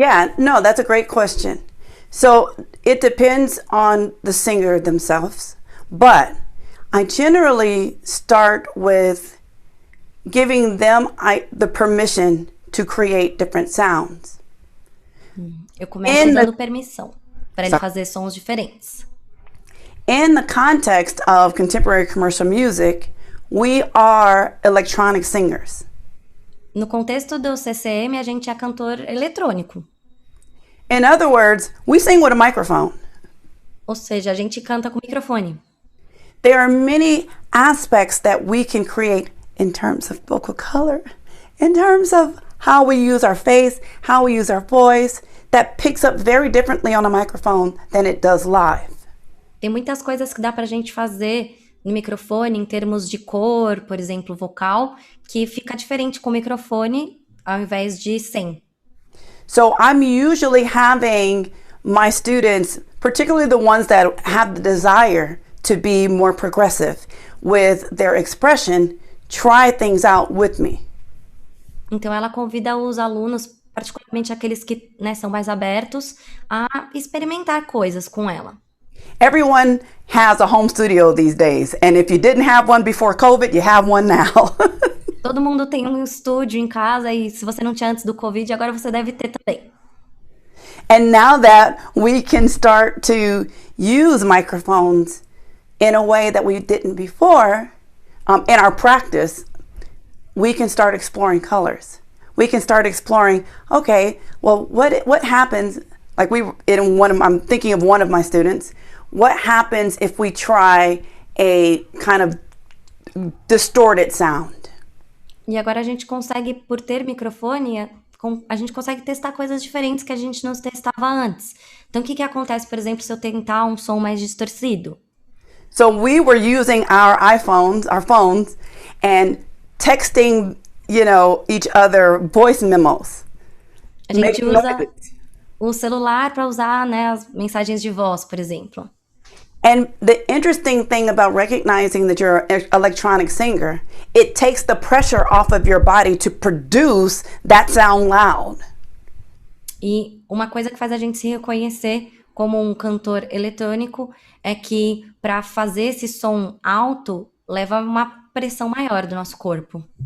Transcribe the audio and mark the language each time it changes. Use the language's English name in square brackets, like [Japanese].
[English] Yeah, no, that's a great question. So it depends on the singer themselves, but I generally start with giving them the permission to create different sounds. [Portuguese] Eu começo dando permissão para ele fazer sons diferentes. [English] In the context of contemporary commercial music, we are electronic singers. [Portuguese] No contexto do CCM, a gente é cantor eletrônico. [English] In other words, we sing with a microphone. [Portuguese] Ou seja, a gente canta com microfone. [English] There are many aspects that we can create in terms of vocal color, in terms of how we use our face, how we use our voice, that picks up very differently on a microphone than it does live. [Portuguese] Tem muitas coisas que dá pra gente fazer no microfone, em termos de cor, por exemplo, vocal, que fica diferente com o microfone ao invés de sem. [English] So I'm usually having my students, particularly the ones that have the desire to be more progressive with their expression, try things out with me. [Portuguese] Então ela convida os alunos, particularmente aqueles que, né, são mais abertos, a experimentar coisas com ela. [English] Everyone has a home studio these days, and if you didn't have one before COVID, you have one now. [Portuguese] Todo mundo tem um estúdio em casa e se você não tinha antes do Covid, agora você deve ter também. [English] And now that we can start to use microphones in a way that we didn't before, in our practice, we can start exploring colors. We can start exploring, okay, well, what happens, like I'm thinking of one of my students, what happens if we try a kind of distorted sound? [Portuguese] E agora a gente consegue, por ter microfone, a gente consegue testar coisas diferentes que a gente não testava antes. Então, o que acontece, por exemplo, se eu tentar um som mais distorcido? [English] So we were using our phones, and texting, each other voice memos. [Portuguese] A gente usa o celular para usar, né, as mensagens de voz, por exemplo. [English] And the interesting thing about recognizing that you're an electronic singer, it takes the pressure off of your body to produce that sound loud. [Portuguese] E uma coisa que faz a gente se reconhecer como um cantor eletrônico é que para fazer esse som alto leva uma pressão maior do nosso corpo.